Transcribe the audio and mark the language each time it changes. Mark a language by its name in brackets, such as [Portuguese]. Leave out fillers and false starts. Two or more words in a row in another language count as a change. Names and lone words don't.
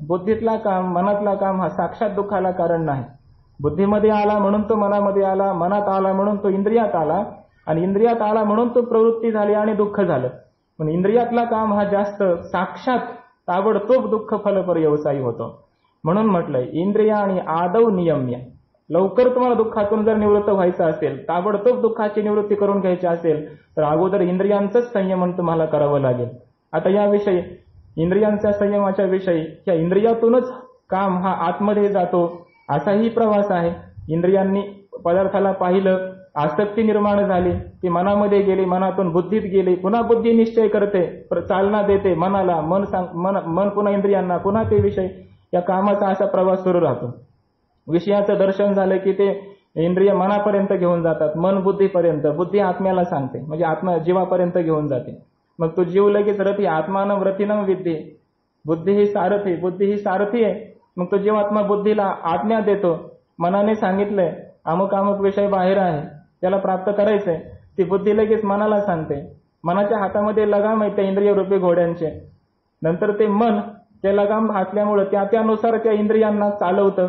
[Marathi] बुद्धीतला काम, मनातला काम हा साक्षात दुःखाला कारण नाही. बुद्धीमध्ये आला म्हणून तो मनामध्ये आला, मनात आला म्हणून तो इंद्रियात आला, आणि इंद्रियात आला म्हणून तो प्रवृत्ती झाली आणि दुःख झालं. पण इंद्रियातला काम हा जास्त साक्षात ताबडतोब दुःख फलपर्यवसायी होतो. म्हणून म्हटलंय इंद्रिय आणि [Sanskrit] आदौ नियम्य. [Marathi] लवकर तुम्हाला दुःखातून जर निवृत्त व्हायचं असेल, ताबडतोब दुःखाची निवृत्ती करून घ्यायची असेल तर अगोदर इंद्रियांचंच संयमन तुम्हाला करावं लागेल. आता याविषयी इंद्रियांच्या संयमाच्या विषयी या इंद्रियातूनच काम हा आतमध्ये जातो असाही प्रवास आहे. इंद्रियांनी पदार्थाला पाहिलं, आसक्ती निर्माण झाली, ती मनामध्ये गेली, मनातून बुद्धीत गेली, पुन्हा बुद्धी निश्चय करते, चालना देते मनाला, मन पुन्हा इंद्रियांना, पुन्हा ते विषय, या कामाचा असा प्रवास सुरू राहतो. विषयाचं दर्शन झालं की ते इंद्रिय मनापर्यंत घेऊन जातात, मन बुद्धीपर्यंत, बुद्धी आत्म्याला सांगते, म्हणजे आत्मा जीवापर्यंत घेऊन जाते. मग तो जीव लगेच रथी, [Sanskrit] आत्मानं रथिनं विद्ये, [Marathi] बुद्धी ही सारथी, बुद्धी ही सारथी आहे. मग तो जीवात्मा बुद्धीला आज्ञा देतो, मनाने सांगितलंय अमुक अमुक विषय बाहेर आहे, त्याला प्राप्त करायचंय, ती बुद्धी लगेच मनाला सांगते. मनाच्या हातामध्ये लगाम आहे त्या इंद्रिय रूपी घोड्यांचे. नंतर ते मन ते लगाम असल्यामुळे त्यानुसार त्या इंद्रियांना चालवतं.